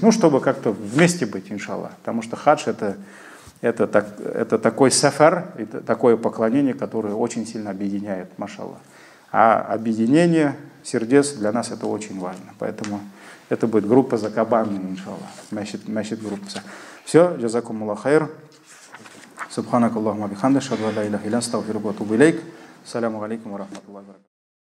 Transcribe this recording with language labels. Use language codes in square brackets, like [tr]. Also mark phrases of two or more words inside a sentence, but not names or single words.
[ru] Ну, чтобы как-то вместе быть, иншаллах. Потому что хадж это такой сафар, это такое поклонение, которое очень сильно объединяет, машаллах. А объединение сердец для нас это очень важно. Поэтому это будет группа закабанная, иншаллах. Значит, группа. Все, [ar] جزاكم الله خير. سبحانك اللهم بحمدك، أشهد أن لا إله إلا أنت، أستغفرك وأتوب إليك. السلام عليكم ورحمة الله وبركاته.